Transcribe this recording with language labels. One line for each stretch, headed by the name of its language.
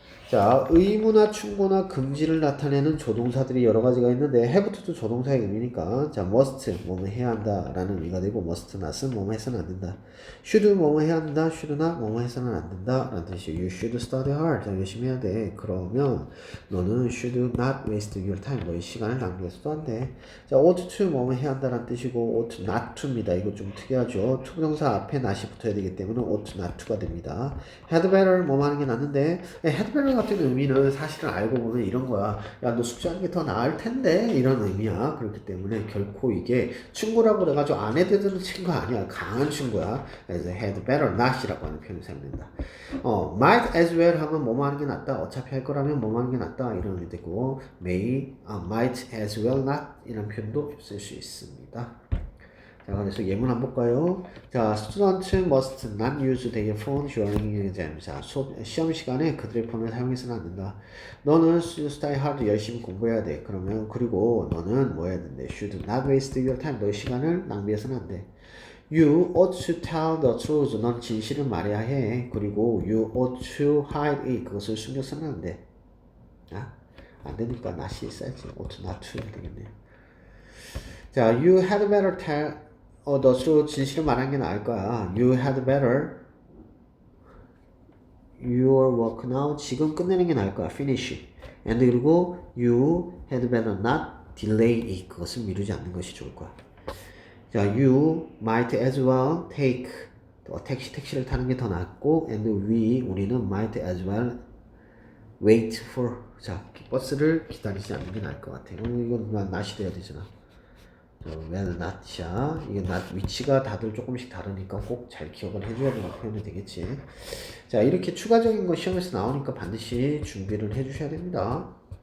Korean: 자, 의무나 충고나 금지를 나타내는 조동사들이 여러 가지가 있는데 have to도 조동사의 의미니까 자, must 뭐뭐 해야 한다 라는 의미가 되고 must not은 뭐뭐 해서는 안 된다. should 뭐뭐 해야 한다. should not 뭐뭐 해서는 안 된다 라는 뜻이에요.
English: You should study hard.
Korean: 자, 열심히 해야 돼. 그러면 너는
English: should not waste your time.
Korean: 너의 시간을 낭비해서도 안 돼. 자, ought to 뭐뭐 해야 한다 라는 뜻이고 ought not to입니다. 이거 좀 특이하죠. to 부정사 앞에 not이 붙어야 되기 때문에 ought not to가 됩니다. had better 뭐뭐 하는 게 낫는데 had better 같은 의미는 사실은 알고 보면 이런 거야. 야, 너 숙제하는 게 더 나을 텐데 이런 의미야. 그렇기 때문에 결코 이게 충고라고 그래가지고 안 해도 친구 아니야. 강한 친구야. 그래서 had better not이라고 하는 표현을 사용된다. might as well 하면 뭐뭐 하는 게 낫다. 어차피 할 거라면 뭐뭐 하는 게 낫다. 이런 의미 되고 might as well not 이런 표현도 쓸 수 있습니다. 자, 그래서 예문 한번 볼까요?
English: 자, students must not use their phone during exam.
Korean: 자, 시험 시간에 그들의 폰을 사용해서는 안 된다. 너는
English: study hard
Korean: 열심히 공부해야 돼. 그러면 그리고 너는 뭐 해야 된대?
English: Should not waste your time.
Korean: 너의 시간을 낭비해서는 안 돼.
English: You ought to tell the truth.
Korean: 넌 진실을 말해야 해. 그리고
English: you ought to hide it.
Korean: 그것을 숨겨서는 안 돼. 안 되니까 not이 있어야지.
English: ought not to 해야 되겠네요.
Korean: 자,
English: you had better tell
Korean: 너 스스로 진실을 말하는 게 나을 거야.
English: You had better your work now.
Korean: 지금 끝내는 게 나을 거야.
English: Finish. And
Korean: 그리고
English: you had better not delay it.
Korean: 그것을 미루지 않는 것이 좋을 거야.
English: 자, you might as well take
Korean: 택시를 타는 게 더 낫고
English: and
Korean: 우리는
English: might as well wait for.
Korean: 자, 버스를 기다리지 않는 게 나을 것 같아요. 이건 not이 돼야 되잖아.
English: well not이야.
Korean: 이게 not 위치가 다들 조금씩 다르니까 꼭 잘 기억을 해줘야 되는 표현이 되겠지. 자, 이렇게 추가적인 거 시험에서 나오니까 반드시 준비를 해주셔야 됩니다.